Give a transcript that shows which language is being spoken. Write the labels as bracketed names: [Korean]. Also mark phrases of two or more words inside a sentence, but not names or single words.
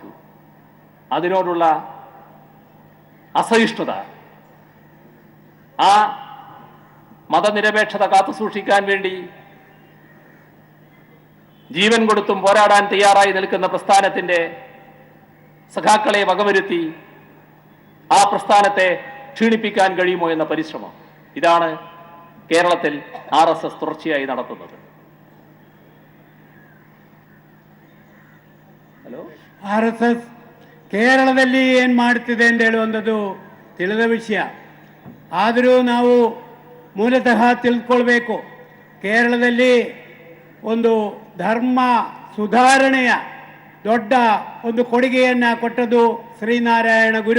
[Malayalam] അതിനോടുള്ള അസഹിഷ്ണുത, ആ മതനിരപേക്ഷത കാത്തുസൂക്ഷിക്കാൻ വേണ്ടി ജീവൻ കൊടുത്തും പോരാടാൻ തയ്യാറായി നിൽക്കുന്ന പ്രസ്ഥാനത്തിൻ്റെ സഖാക്കളെ വകവരുത്തി ആ പ്രസ്ഥാനത്തെ ക്ഷീണിപ്പിക്കാൻ കഴിയുമോ എന്ന പരിശ്രമം, ഇതാണ് കേരളത്തിൽ RSS തുടർച്ചയായി നടത്തുന്നത്. [Kannada] RSS ಕೇರಳದಲ್ಲಿ ಏನು ಮಾಡ್ತಿದೆ ಅಂತ ಹೇಳುವಂಥದ್ದು ತಿಳಿದ ವಿಷಯ. ಆದರೂ ನಾವು ಮೂಲತಃ ತಿಳ್ಕೊಳ್ಬೇಕು, ಕೇರಳದಲ್ಲಿ ಒಂದು ಧರ್ಮ ಸುಧಾರಣೆಯ ದೊಡ್ಡ ಒಂದು ಕೊಡುಗೆಯನ್ನು ಕೊಟ್ಟದ್ದು ಶ್ರೀನಾರಾಯಣ ಗುರು.